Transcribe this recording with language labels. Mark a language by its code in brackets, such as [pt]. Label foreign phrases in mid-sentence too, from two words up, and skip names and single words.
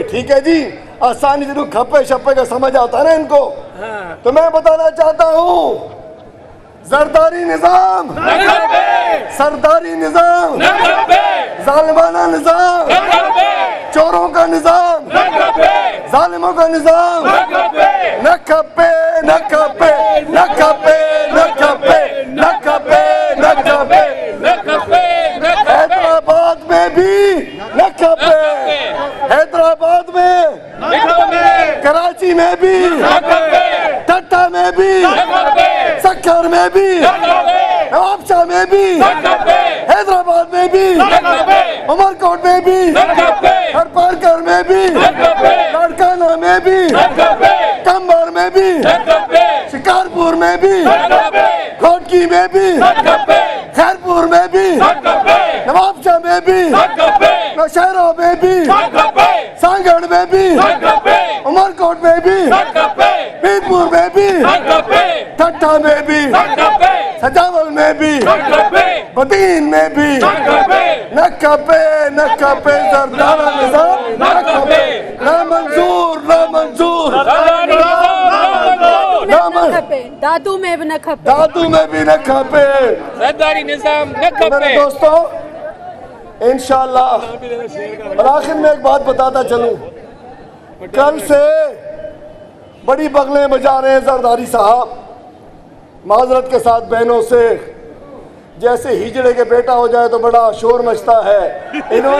[ur] ٹھیک ہے جی، آسانی سے کھپے شپے کا سمجھ آتا ہے نا ان کو. تو میں بتانا چاہتا ہوں، زرداری نظام، سرداری نظام، ظالمانہ نظام، چوروں کا نظام، ظالموں کا نظام, [sd] न खपे, न खपे, न खपे, न खपे, न खपे, न खपे, न खपे। [ur] حیدرآباد میں بھی [sd] न खपे, [ur] حیدرآباد میں، کراچی میں بھی، ٹھٹھہ میں بھی، سکھر میں بھی، نوابشاہ میں بھی, حیدرآباد میں بھی، عمرکوٹ میں بھی، تھرپارکر میں بھی، لاڑکانہ میں بھی، قمبر میں بھی, شکارپور میں بھی، گھوٹکی میں بھی، خیرپور میں بھی، نوابشاہ میں بھی، نوشہرہ میں بھی، سانگھڑ میں بھی، عمرکوٹ میں بھی، پیرپور میں بھی، ٹھٹھہ میں بھی، سجاول میں بھی، بدین میں بھی, [sd] न खपे, न खपे, जरदारा निजाम न खपे, [ur] نہ منظور، نہ منظور, دادو میں بھی [sd] न खपे, [ur] دادو میں بھی [sd] न खपे, सरदारी निजाम न खपे। [ur] میرے دوستوں، ان شاء اللہ، اور آخر میں ایک بات بتاتا چلوں، کل سے بڑی بغلیں بجا رہے ہیں زرداری صاحب، معذرت کے ساتھ بہنوں سے، جیسے ہیجڑے کے بیٹا ہو جائے تو بڑا شور مچتا ہے.